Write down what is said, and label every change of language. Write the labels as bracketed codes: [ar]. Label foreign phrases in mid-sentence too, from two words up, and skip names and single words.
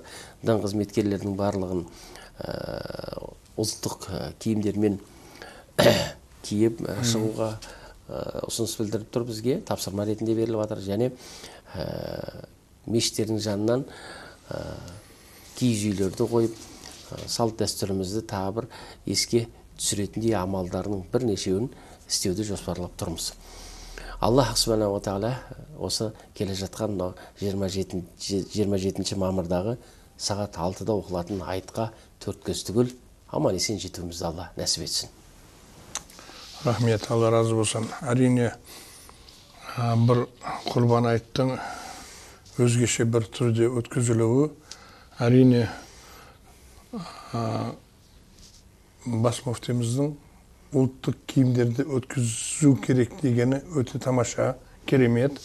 [kk] Дін қызметкерлерінің барлығын ұлттық киімдермен киіп шығуға ұсыныс білдіріп тұр, бізге тапсырма ретінде беріліп жатыр. Және мешіттердің жанынан киіз үйлерді қойып, салт дәстүрімізді тағы бір еске түсіретіндей амалдарының бірнешеуін істеуді жоспарлап тұрмыз. [ar] الله سبحانه وتعالى [kk] осы келе жатқан 27 мамырдағы сағат 6-да оқылатын айтқа 4 көз түгел аман есен жетуімізді Алла нәсіп етсін. Рахмет, Алла разы болсын. Әрине бір құрбан айттың өзгеше бір түрде өткізілуі, әрине бас муфтиміздің ұлттық киімдерді өткізу керек дегені өте тамаша, керемет.